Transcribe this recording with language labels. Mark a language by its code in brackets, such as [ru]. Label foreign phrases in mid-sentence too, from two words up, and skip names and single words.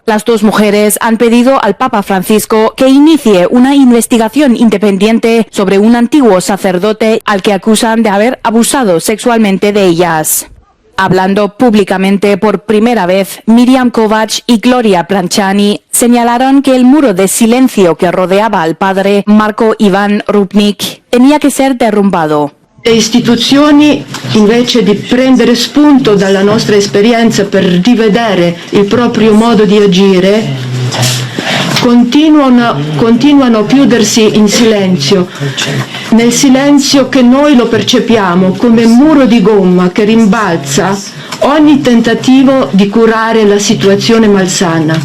[es] Las 2 mujeres han pedido al Papa Francisco que inicie una investigación independiente sobre un antiguo sacerdote al que acusan de haber abusado sexualmente de ellas. Hablando públicamente por primera vez, Miriam Kovacs y Gloria Planchani señalaron que el muro de silencio que rodeaba al padre Marco Ivan Rupnik tenía que ser derrumbado. [it] Le istituzioni, invece di prendere spunto dalla nostra esperienza per rivedere il proprio modo di agire, continuano a chiudersi in silenzio, nel silenzio che noi lo percepiamo come muro di gomma che rimbalza ogni tentativo di curare la situazione malsana.